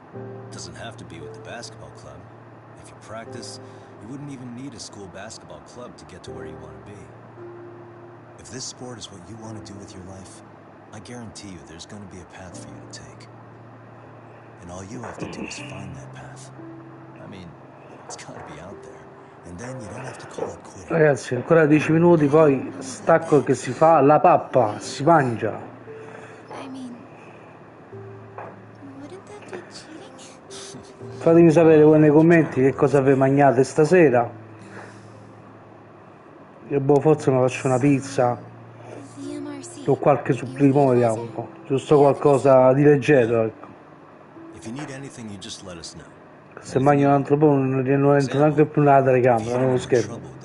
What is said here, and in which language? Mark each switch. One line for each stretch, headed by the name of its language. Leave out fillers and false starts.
English: It doesn't have to be with the basketball club. If you practice, you wouldn't even need a school basketball club to get to where you want to be. If this sport is what you want to do with your life, I guarantee you there's going to be a path for you to take. And all you have to do is find that path. I mean, it's got to be out there. And then you don't have to call it quitting.
Italian: Ragazzi, ancora 10 minuti, poi stacco che si fa la pappa, si mangia.
English: I mean, wouldn't that be cheating?
Italian: Fatemi sapere voi nei commenti che cosa vi mangiate stasera. Io forse mi faccio una pizza o qualche supplimo, vediamo, giusto qualcosa di leggero, ecco.
English: If you need anything, you just let us know.
Italian: Se mangio un altro po' non entro neanche più nella telecamera, non lo schermo.